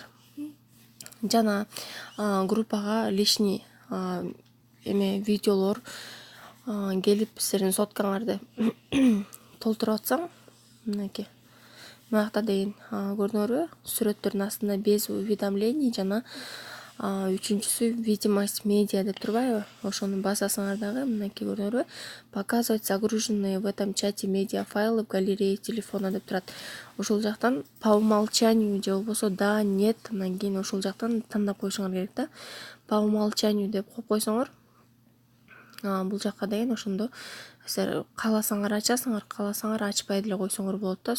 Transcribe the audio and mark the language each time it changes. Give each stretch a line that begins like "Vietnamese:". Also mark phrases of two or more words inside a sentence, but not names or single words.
Kyrgyz: Жана группага лишний видеолор келип силердин соткаңарды толтуруп атсаң, мынакей мынакта деген көрдүңөрбү? Сүрөттөрдүн астында
Russian: без уведомлений
Kyrgyz: жана үчүнчүсү
Russian: видимость медиа
Kyrgyz: деп турбайбы? Ошону басасыңар дагы. Мынакей көрдүңөрбү?
Russian: Показывать загруженные в этом чате медиа файлы в галерее телефона
Kyrgyz: деп турат. Ошол жактан
Russian: по умолчанию
Kyrgyz: же болбосо да, нет, анан кийин ошол жактан тандап коюшуңар керек да.
Russian: По умолчанию
Kyrgyz: деп коюп койсоңор, бул жакка деген ошондо силер кааласаңар ачасыңар, кааласаңар ачпай деле койсоңор болот да.